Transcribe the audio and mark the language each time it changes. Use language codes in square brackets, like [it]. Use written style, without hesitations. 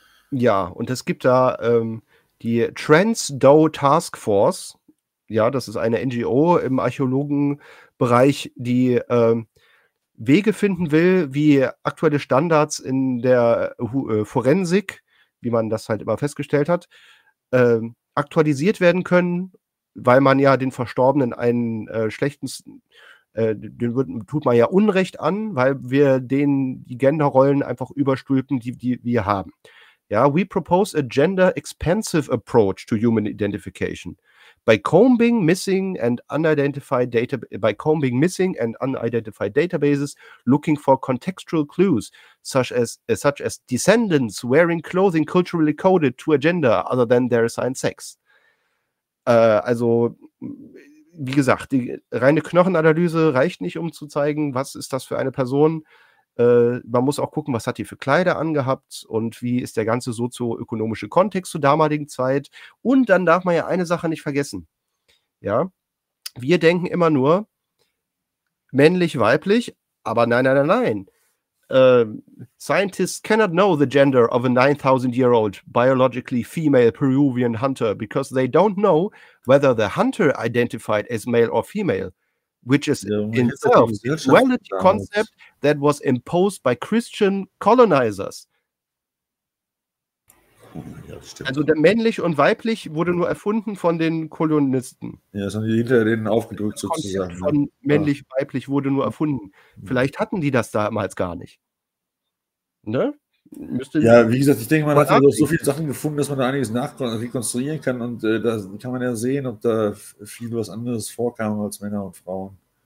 [de] Ja, und es gibt da die Trans-DOW Task Force, ja, das ist eine NGO im Archäologenbereich, die Wege finden will, wie aktuelle Standards in der Forensik, wie man das halt immer festgestellt hat, aktualisiert werden können, weil man ja den Verstorbenen einen schlechten den tut man ja Unrecht an, weil wir denen die Genderrollen einfach überstülpen, die wir haben. [en] Ja, we propose a gender-expansive approach to human identification. By combing missing and unidentified databases, looking for contextual clues such as descendants wearing clothing culturally coded to a gender other than their assigned sex. [de] Also, wie gesagt, die reine Knochenanalyse reicht nicht, um zu zeigen, was ist das für eine Person. Man muss auch gucken, was hat die für Kleider angehabt und wie ist der ganze sozioökonomische Kontext zur damaligen Zeit. Und dann darf man ja eine Sache nicht vergessen. Ja, wir denken immer nur männlich, weiblich, aber nein. [en] Scientists cannot know the gender of a 9,000-year-old biologically female Peruvian hunter because they don't know whether the hunter identified as male or female, which is in itself a duality concept that was imposed by Christian colonizers. [de] Ja, also der männlich und weiblich wurde nur erfunden von den Kolonisten. Ja, sind die hinter denen aufgedrückt sozusagen. Von männlich, ja. Weiblich wurde nur erfunden. Vielleicht hatten die das damals gar nicht. Ne? Ja, wie gesagt, ich denke, man hat ja so viele Sachen gefunden, dass man da einiges nachrekonstruieren kann und da kann man ja sehen, ob da viel was anderes vorkam als Männer und Frauen.